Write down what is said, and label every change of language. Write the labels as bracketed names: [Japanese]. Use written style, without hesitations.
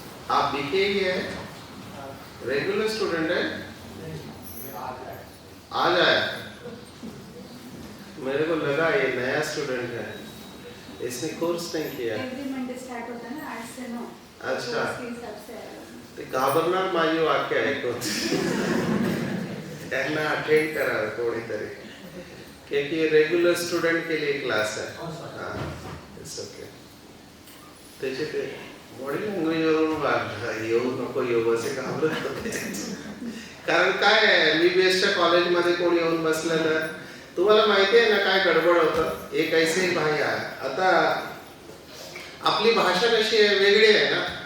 [Hindi] आप बीके ही है, regular student है, आ जाए. मेरे को लगा ये नया स्टूडेंट है, इसने कोर्स नहीं किया. एवरी मंडे स्टार्ट होता है ना 8 से 9. अच्छा, उसके हिसाब से आया. [Marathi] ते घाबरणार माझी वाक्य ऐकून. त्यांना अटेंड करा कोणीतरी, [Hindi] क्योंकि रेगुलर स्टूडेंट के लिए क्लास है. [English] हाँ, it's okay. [Marathi] त्याचे ते बॉडी लँग्वेज वरून येऊ नको येऊ असे घाबरत होते. कारण काय आहे, MBBSच्या कॉलेजमध्ये कोण येऊन बसलं तर तुम्हाला माहिती आहे ना काय गडबड होतं. एक ऐसे भाई आहे. आता आपली भाषा कशी आहे, वेगळी आहे ना.